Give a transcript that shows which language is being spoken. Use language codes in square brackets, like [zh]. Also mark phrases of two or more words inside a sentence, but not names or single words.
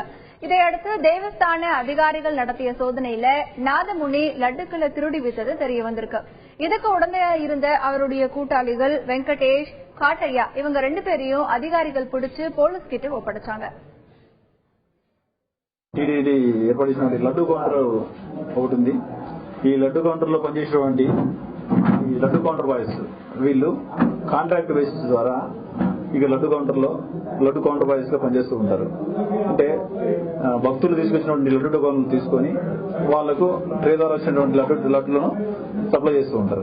[ta] இதையடுத்து தேவஸ்தான அதிகாரிகள் நடத்திய சோதனையில நாதமுனி லட்டுக்களை திருடி வைத்தது தெரிய வந்திருக்கு. இதுக்கு உடனே இருந்த அவருடைய கூட்டாளிகள் வெங்கடேஷ், காட்டையா இவங்க 2 பேரையும் அதிகாரிகள் பிடிச்சு போலீஸ் கிட்ட ஒப்படைச்சாங்க. [te] టీటీడీ ఏర్పాటు చేసినటువంటి లడ్డు కౌంటర్ ఒకటి ఉంది. ఈ లడ్డు కౌంటర్ లో పనిచేసేటువంటి ఈ లడ్డు [en] counter boys [te] వీళ్ళు [en] contract basis [te] ద్వారా ఇక లడ్డు [en] counter boys [te] గా పనిచేస్తూ ఉంటారు. అంటే భక్తులు తీసుకొచ్చినటువంటి లడ్డు టోకన్లు తీసుకొని వాళ్లకు ట్రే ద్వారా వచ్చినటువంటి లడ్డులను సప్లై చేస్తూ ఉంటారు.